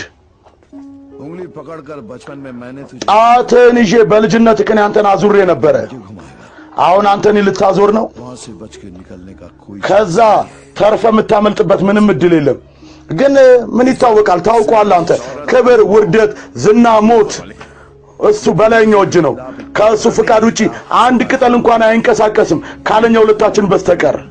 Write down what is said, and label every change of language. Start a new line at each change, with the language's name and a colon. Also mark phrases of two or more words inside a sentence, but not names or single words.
Hindi: उंगली पकड़कर बचपन में मैंने तुझे
Amharic: ጣትን ይዤ በልጅነት ከኔ አንተን አዙሬ ነበር አሁን አንተን ልታዞር ነው
Hindi: वहां से बच के निकलने का कोई
Amharic: ከዛ ተርፈ የምታመልጥበት ምንም እድል የለም ግን ምን ይታወቃል ታውቋል አንተ ክብር ውርደት ዝና ሞት እሱ በላይኛው እጅ ነው ከሱ ፍቃድ ውጪ አንድ ቅጠል እንኳን አይንቀሳቀስም ካለኛው ሁለታችን በስተቀር